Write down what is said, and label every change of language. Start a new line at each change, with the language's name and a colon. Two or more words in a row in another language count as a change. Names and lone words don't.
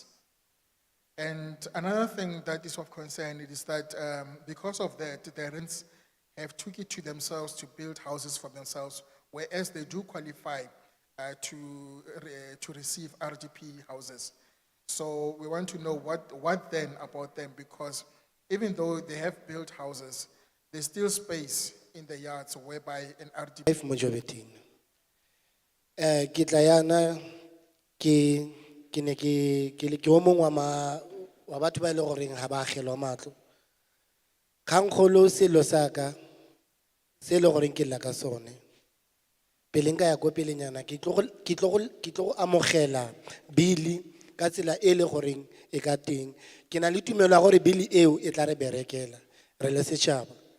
English: And another thing that is of concern is that because of that, the rents have took it to themselves to build houses for themselves, whereas they do qualify to receive RDP houses. So we want to know what then about them, because even though they have built houses, there's still space in the yards whereby an RDP... Mojobetin.
Tswana: Kitlayana ke o mongwe wa batho ba ile goreng ha ba agelwa matlo. Khankgolo selo sa ka se le goreng ke lla ka sone pele nka ya ko pelenyana ke tlo amogela bili ka tsela e le goreng e ka teng ke na le tumelo ya gore bili eo e tla re berekela re le setšhaba